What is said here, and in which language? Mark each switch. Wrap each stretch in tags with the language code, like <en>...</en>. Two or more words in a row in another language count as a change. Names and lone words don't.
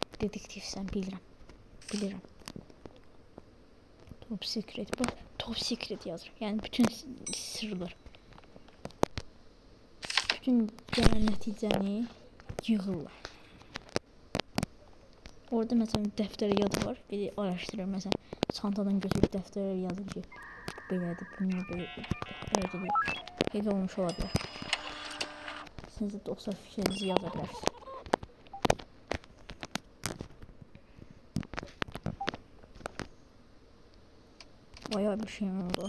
<az>Dedektifsen bilirim.</az> <en>Top secret.</en> <az>Bak.</az> <en>Top secret</en> <az>yazır. Yani bütün sırlar. Bütün genel nəticəni yığırlar. Orada mesela dəftərə yazı var.</az> <tr>Biri araştırır.</tr> <az>Mesela çantadan götürüb dəftərə yazır ki, belədir, bunu belə elə olmuş ola bilər. Siz də dostlar fikrinizi yaza bilərsiniz. Bayağı bir şey oldu.</az>